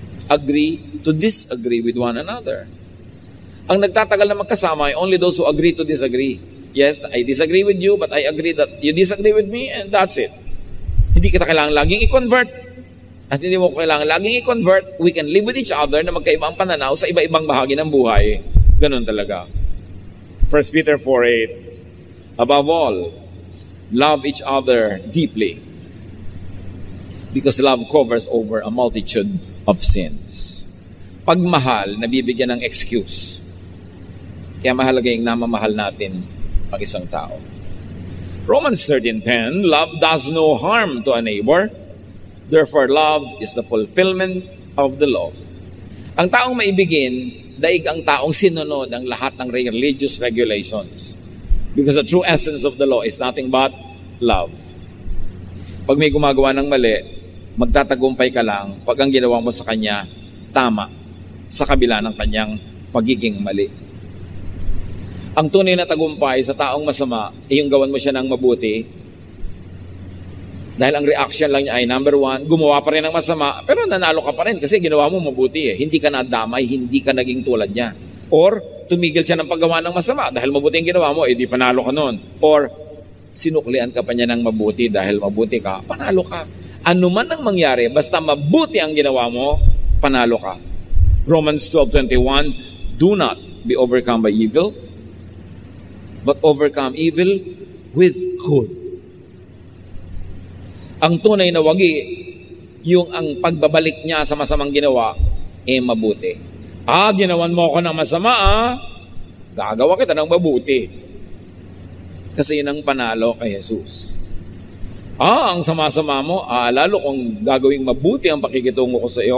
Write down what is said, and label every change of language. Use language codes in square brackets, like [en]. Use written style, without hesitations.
[en] Agree to disagree with one another. [tl] Ang nagtatagal na magkasama ay [en] only those who agree to disagree. Yes, I disagree with you, but I agree that you disagree with me, and that's it. [tl] Hindi kita kailangan laging i-convert. At hindi mo kailangan laging i-convert. [en] We can live with each other [tl] na magkaibang pananaw sa iba-ibang bahagi ng buhay. Ganun talaga. [en] 1 Peter 4:8, above all, love each other deeply, because love covers over a multitude of sins. [tl] Pagmahal, nabibigyan ng excuse. Kaya mahalaga yung namamahal natin ang isang tao. [en] Romans 13:10, love does no harm to a neighbor. Therefore, love is the fulfillment of the law. [tl] Ang taong maibigin, daig ang taong sinunod ang lahat ng [en] religious regulations. Because the true essence of the law is nothing but love. [tl] Pag may gumagawa ng mali, magtatagumpay ka lang pag ang ginawa mo sa kanya, tama, sa kabila ng kanyang pagiging mali. Ang tunay na tagumpay sa taong masama, yung gawan mo siya ng mabuti, dahil ang reaction lang niya ay, number 1, gumawa pa rin ng masama, pero nanalo ka pa rin kasi ginawa mo mabuti eh. Hindi ka nadamay, hindi ka naging tulad niya. Or, tumigil siya ng paggawa ng masama dahil mabuti ang ginawa mo, di panalo ka nun. Or, sinuklian ka pa niya ng mabuti dahil mabuti ka, panalo ka. Ano man ang mangyari, basta mabuti ang ginawa mo, panalo ka. [en] Romans 12:21, do not be overcome by evil, but overcome evil with good. [tl] Ang tunay na wagi, yung ang pagbabalik niya sa masamang ginawa, mabuti. Ginawan mo ako ng masama, gagawa kita ng mabuti. Kasi yun ang panalo kay Jesus. Ang sama-sama mo, lalo kung gagawing mabuti ang pakikitungo ko sa iyo.